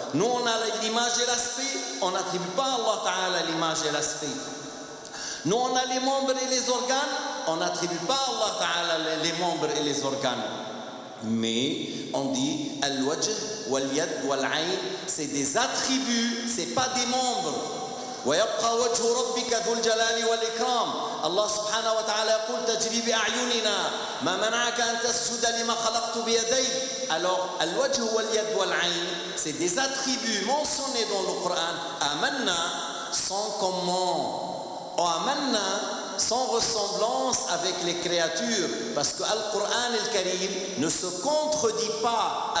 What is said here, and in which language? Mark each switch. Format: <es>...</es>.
<fr>Nous on a l'image et l'aspect, on n'attribue pas à Allah Ta'ala l'image et l'aspect. Nous, on a les membres et les organes, on n'attribue pas à Allah Ta'ala les membres et les organes. Mais on dit</fr> <ar>al-wajh wal-yad wal-ayn,</ar> <fr>c'est des attributs, c'est pas des membres.</fr> <ar>ويبقى وجه ربك ذو الجلال والإكرام. الله سبحانه وتعالى يقول تجري بأعيننا ما منعك أن تسجد لما خلقت بيدي.</ar> <fr>Alors</fr> <ar>الوجه واليد والعين,</ar> <fr>c'est des attributs mentionnés dans le Coran. Amanna sans comment, amanna sans ressemblance avec les créatures, parce que Al-Qur'an al-Karim ne se contredit pas.</fr>